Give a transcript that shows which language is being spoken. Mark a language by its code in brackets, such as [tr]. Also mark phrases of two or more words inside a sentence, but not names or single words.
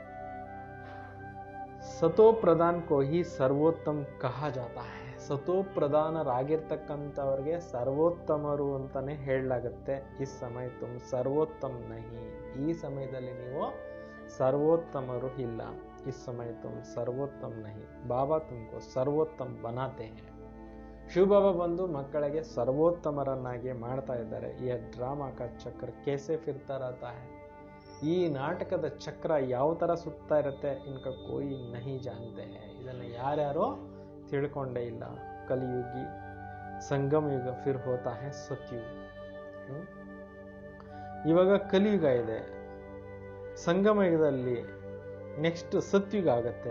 [hi] सतो प्रधान को ही सर्वोत्तम कहा जाता है. [kn] ಸತೋ ಪ್ರಧಾನರಾಗಿರ್ತಕ್ಕಂಥವ್ರಿಗೆ ಸರ್ವೋತ್ತಮರು ಅಂತಾನೆ ಹೇಳಲಾಗುತ್ತೆ. [hi] इस समय तुम सर्वोत्तम नहीं. [kn] ಈ ಸಮಯದಲ್ಲಿ ನೀವು ಸರ್ವೋತ್ತಮರು ಇಲ್ಲ. [hi] इस समय तुम सर्वोत्तम नहीं, बाबा तुमको सर्वोत्तम बनाते हैं. [kn] ಶಿವ ಬಾಬಾ ಬಂದು ಮಕ್ಕಳಿಗೆ ಸರ್ವೋತ್ತಮರನ್ನಾಗಿ ಮಾಡ್ತಾ ಇದ್ದಾರೆ. [hi] इस ड्रामा का चक्र कैसे फिरता रहता है. [kn] ಈ ನಾಟಕದ ಚಕ್ರ ಯಾವ ತರ ಸುತ್ತಾ ಇರುತ್ತೆ, [hi] इनको कोई नहीं जानते हैं. [kn] ಇದನ್ನ ಯಾರ್ಯಾರೋ ತಿಳ್ಕೊಂಡೇ ಇಲ್ಲ. [hi] कलियुगी संगम युग फिर होता है सतयुग. [kn] ಇವಾಗ ಕಲಿಯುಗ ಇದೆ, ಸಂಗಮ ಯುಗದಲ್ಲಿ ನೆಕ್ಸ್ಟ್ ಸತ್ಯುಗ ಆಗತ್ತೆ.